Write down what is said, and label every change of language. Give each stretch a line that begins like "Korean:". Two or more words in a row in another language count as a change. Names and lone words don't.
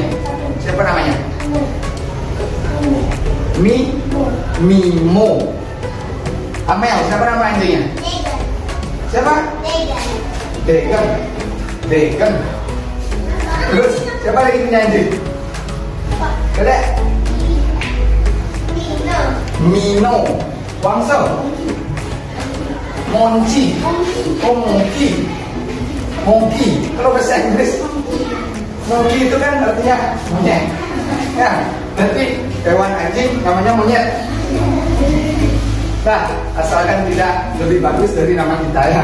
Indonesian: Siapa namanya? Mimo. Amel, siapa nama anjingnya? Siapa? Degen. Terus siapa lagi punya anjing? Kedek? Mino. Wangsel. Monci. Monkey. Kalau bahasa Inggris, monkey itu kan artinya monyet. Ya, berarti hewan anjing namanya monyet. Nah, asalkan tidak lebih bagus dari nama kita ya.